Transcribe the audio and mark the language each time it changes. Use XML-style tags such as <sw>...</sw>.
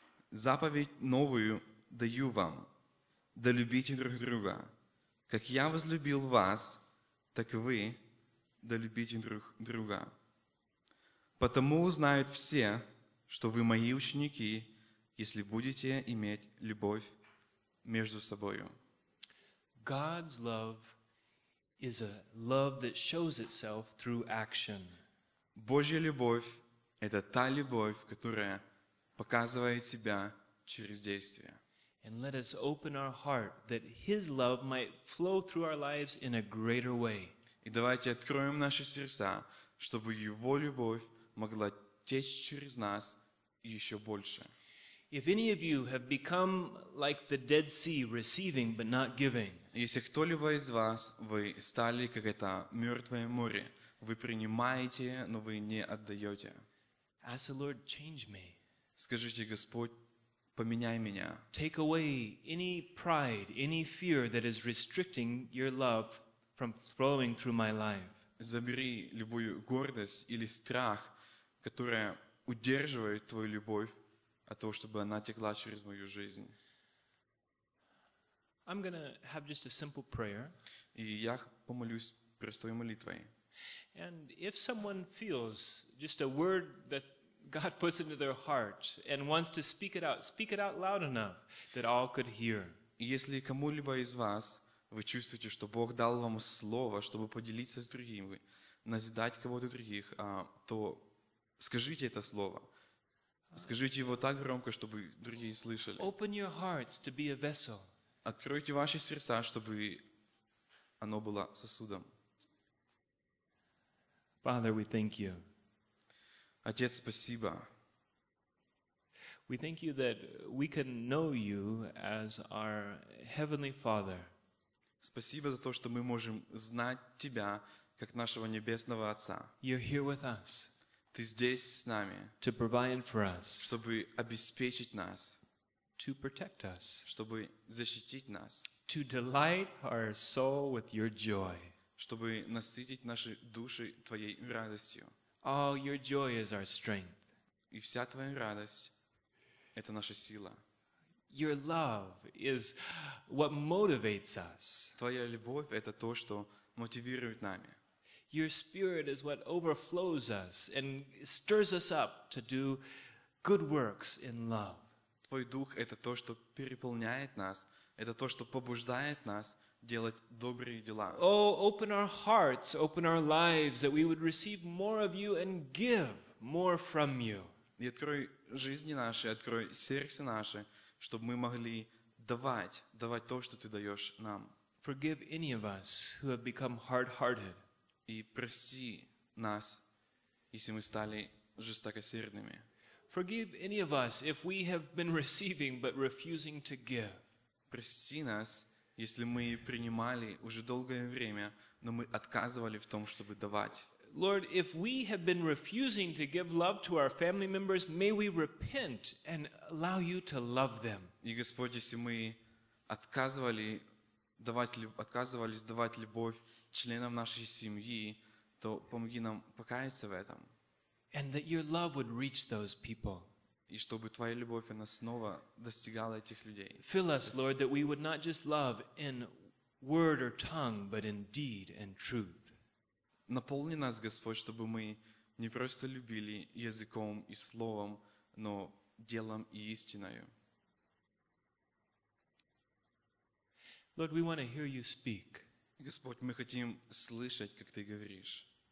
<ru>Заповедь новую даю вам, да любите друг друга. Как я возлюбил вас, так вы да любите друг друга. Потому узнают все, что вы мои ученики, если будете иметь любовь между собою.</ru> <en>God's love is a love that shows itself through action.</en> <ru>Божья любовь – это та любовь, которая показывает себя через действие.</ru> <en>And let us open our heart that His love might flow through our lives in a greater way.</en> <ru>И давайте откроем наши сердца, чтобы Его любовь могла течь через нас еще больше.</ru> <en>If any of you have become like the Dead Sea, receiving but not giving.</en> <ru>Если кто-либо из вас, вы стали как это мертвое море, вы принимаете, но вы не отдаете.</ru> <en>Ask the Lord, change me.</en> <ru>Скажите, Господь, поменяй меня.</ru> <en>Take away any pride, any fear that is restricting your love from flowing through my life.</en> <ru>Забери любую гордость или страх, которая удерживает твою любовь от того, чтобы она текла через мою жизнь.</ru> <en>I'm gonna have just a simple prayer.</en> <ru>И я помолюсь простой молитвой.</ru> <en>And if someone feels just a word that God puts into their heart and wants to speak it out loud enough that all could hear.</en> <ru>Если кому-либо из вас вы чувствуете, что Бог дал вам слово, чтобы поделиться с другими, назидать кого-то других, то скажите это слово. Скажите его так громко, чтобы другие слышали.</ru> <en>Open your hearts to be a vessel.</en> <ru>Откройте ваши сердца, чтобы оно было сосудом.</ru> <en>Father, we thank you.</en> <ru>Отец, спасибо.</ru> <en>We thank you that we can know you as our heavenly Father.</en> <ru>Спасибо за то, что мы можем знать тебя как нашего небесного Отца.</ru> <en>You're here with us.</en> <ru>Ты здесь с нами.</ru> <en>To provide for us.</en> <ru>Чтобы обеспечить нас.</ru> <en>To protect us.</en> <ru>Чтобы защитить нас.</ru> <en>To delight our soul with your joy.</en> <ru>Чтобы насытить наши души твоей радостью.</ru> <en>All your joy is our strength.</en> <ru>И вся твоя радость – это наша сила.</ru> <en>Your love is what motivates us.</en> <ru>Твоя любовь – это то, что мотивирует нами.</ru> <en>Your spirit is what overflows us and stirs us up to do good works in love.</en> <ru>Твой дух – это то, что переполняет нас, это то, что побуждает нас делать добрые дела.</ru> <en>Oh, open our hearts, open our lives, that we would receive more of you and give more from you.</en> <ru>И открой жизни наши, открой сердце наше, чтобы мы могли давать то, что ты даешь нам.</ru> <en>Forgive any of us who have become hard-hearted.</en> <ru>И прости нас, если мы стали жестокосердными.</ru> <en>Forgive any of us if we have been receiving but refusing to give.</en> <ru>Прости нас, если мы принимали уже долгое время, но мы отказывали в том, чтобы давать.</ru> <en>Lord, if we have been refusing to give love to our family members, may we repent and allow you to love them.</en> <ru>И Господь, если мы отказывались давать любовь членам нашей семьи, то помоги нам покаяться в этом.</ru> <en>And that your love would reach those people.</en> <ru>И чтобы Твоя любовь, она снова достигала этих людей.</ru> <en>Fill us, Lord, that we would not just love in word or tongue, but in deed and truth.</en> <ru>Наполни нас, Господь, чтобы мы не просто любили языком и словом, но делом и истиною.</ru> <en>Lord, we want to hear you speak.</en> <ru>Господь, мы хотим слышать, как Ты говоришь.</ru>